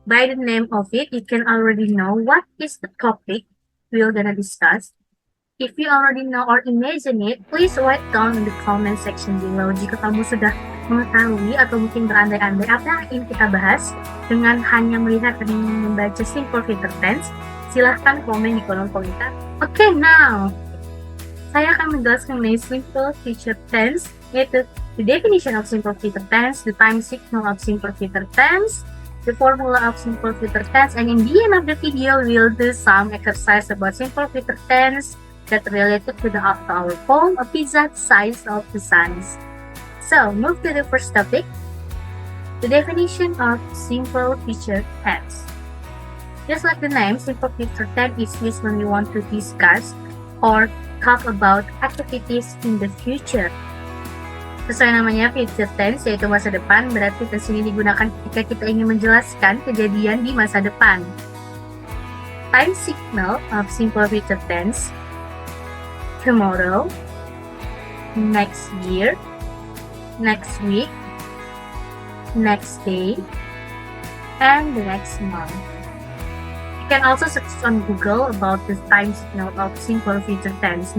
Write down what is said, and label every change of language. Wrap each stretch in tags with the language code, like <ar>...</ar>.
<en>By the name of it, you can already know what is the topic we're gonna discuss. If you already know or imagine it, please write down in the comment section below.</en> <id>Jika kamu sudah mengetahui atau mungkin berandai-andai apa yang ingin kita bahas dengan hanya melihat dan membaca simple future tense, silahkan komen di kolom komentar.</id> <en>Okay, now</en> <id>saya akan menjelaskan mengenai</id> <en>simple future tense, yaitu the definition of simple future tense, the time signal of simple future tense, the formula of simple future tense, and in the end of the video, we'll do some exercise about simple future tense that related to our poem, A Pizza the Size of the Sun. So, move to the first topic, the definition of simple future tense. Just like the name, simple future tense is used when we want to discuss or talk about activities in the future.</en> <id>Sesuai namanya future tense, yaitu masa depan, berarti tense ini digunakan ketika kita ingin menjelaskan kejadian di masa depan.</id> <en>Time signal of simple future tense: tomorrow, next year, next week, next day, and the next month. You can also search on Google about the time signal of simple future tense.</en>